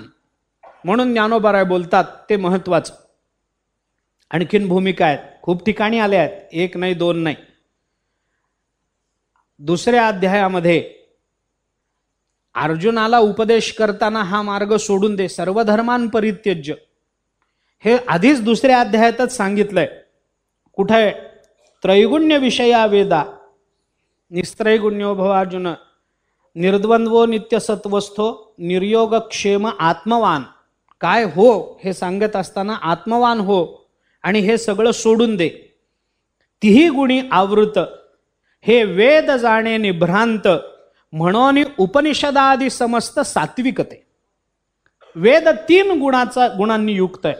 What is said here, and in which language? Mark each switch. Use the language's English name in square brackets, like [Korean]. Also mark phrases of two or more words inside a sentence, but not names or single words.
[Marathi] म्हणून ज्ञानोबाराय बोलतात ते महत्वाचं. आणखीन भूमिका आहेत, खूप ठिकाणी आल्या आहेत, 1 नाही 2 नाही. 2ऱ्या अध्यायामध्ये अर्जुनाला उपदेश करताना हा मार्ग सोडून दे, [Sanskrit] सर्वधर्मान परित्यज्य, [Marathi] हे आधीच दुसऱ्या अध्यायातच सांगितलंय. कुठे? [Sanskrit] त्रैगुण्य विषया वेदा निस्त्रैगुण्यो भव अर्जुन निर्द्वंद्वो नित्यसत्वस्थो निर्योगक्षेम आत्मवान. [Marathi] काय हो हे सांगत असताना आत्मवान हो आणि हे सगळं सोडून दे. तिही गुणी आवृत हे वेद जाणे निभ्रांत म्हणून उपनिषदादी समस्त सात्विकते. वेद 3 गुणांनी युक्त आहे.